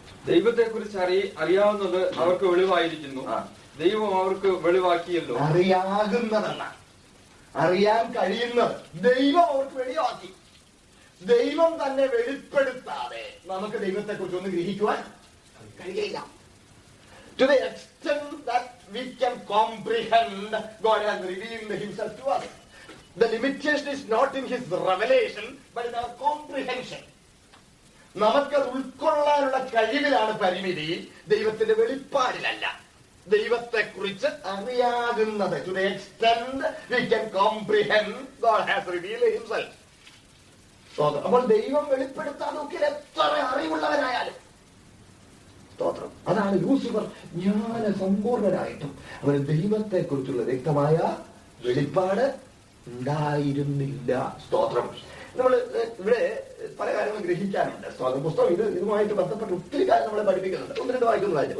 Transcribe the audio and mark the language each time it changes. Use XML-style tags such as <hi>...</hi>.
<ml>ദൈവത്തെ കുറിച്ച് അറിയാവുന്നത് അവർക്ക് വെളിവായിരിക്കുന്നു, ദൈവം അവർക്ക് വെളിവാക്കിയല്ലോ. അറിയാകുന്നതെന്നാണ്, അറിയാൻ കഴിയുന്നത് ദൈവം അവർക്ക് വെളിവാക്കി. ദൈവം തന്നെ വെളിപ്പെടുത്താതെ നമുക്ക് ദൈവത്തെ കുറിച്ച് ഒന്നും ഗ്രഹിക്കുവാൻ കഴിയില്ല.</ml> <en>To the extent that we can comprehend, God has revealed himself to us. The limitation is not in his revelation, but in our comprehension.</en> <ml>നമുക്കത് ഉൾക്കൊള്ളാനുള്ള കഴിവിലാണ് പരിമിതി, ദൈവത്തിന്റെ വെളിപ്പാടിലല്ല. ദൈവത്തെ കുറിച്ച് അറിയാകുന്നത്,</ml> <en>to the extent we can comprehend, God has revealed himself.</en> <ml>അപ്പോൾ ദൈവം വെളിപ്പെടുത്താൻ എത്ര അറിവുള്ളവനായാലും സ്തോത്രം. അതാണ് ലൂസിഫർ ജ്ഞാന സമ്പൂർണനായിട്ടും അവന് ദൈവത്തെ കുറിച്ചുള്ള വ്യക്തമായ വെളിപ്പാട് ഉണ്ടായിരുന്നില്ല. സ്തോത്രം. നമ്മൾ ഇവിടെ പല കാര്യങ്ങളും ഗ്രഹിക്കാനുണ്ട്. സ്തോത്രം. പുസ്തകം ഇതുമായിട്ട് ബന്ധപ്പെട്ട് ഒത്തിരി കാര്യം നമ്മളെ പഠിപ്പിക്കുന്നുണ്ട്. 1-2 വാക്യം വായിച്ചു.</ml>